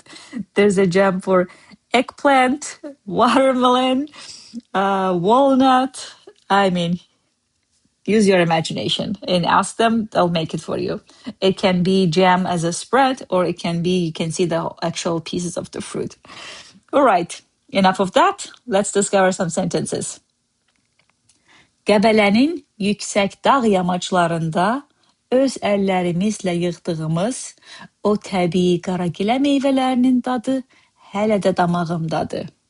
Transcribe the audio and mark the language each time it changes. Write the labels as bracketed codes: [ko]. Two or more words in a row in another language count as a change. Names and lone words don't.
[en] There's a jam for eggplant, watermelon, walnut. I mean, use your imagination and ask them, they'll make it for you. It can be jam as a spread, or it can be, you can see the actual pieces of the fruit. All right, enough of that. Let's discover some sentences. [az] Qəbələnin yüksək dağ yamaçlarında öz əllərimizlə yığdığımız o təbii qaragilə meyvələrinin dadı hələ də damağımdadır.